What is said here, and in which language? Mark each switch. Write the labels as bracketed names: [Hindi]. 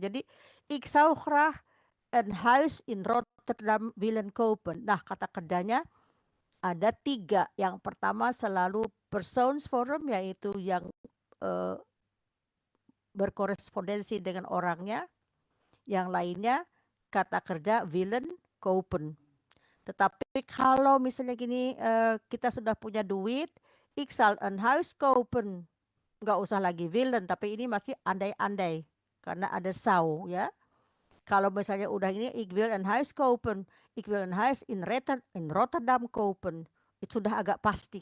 [Indonesian] Jadi [Dutch] ik zou graag een huis in Rotterdam willen kopen. [Indonesian] Nah, kata kerjanya ada 3. Yang pertama selalu persoonsvorm, yaitu yang berkorespondensi dengan orangnya. Yang lainnya kata kerja willen kopen. Tetapi kalau misalnya gini, kita sudah punya duit, [Dutch] ik zal een huis kopen. [Indonesian] Nggak usah lagi willen, tapi ini masih andai-andai karena ada zou ya. Kalau misalnya udah ini, [Dutch] ik wil een huis kopen, ik wil een huis in Rotterdam kopen, [Indonesian] itu sudah agak pasti.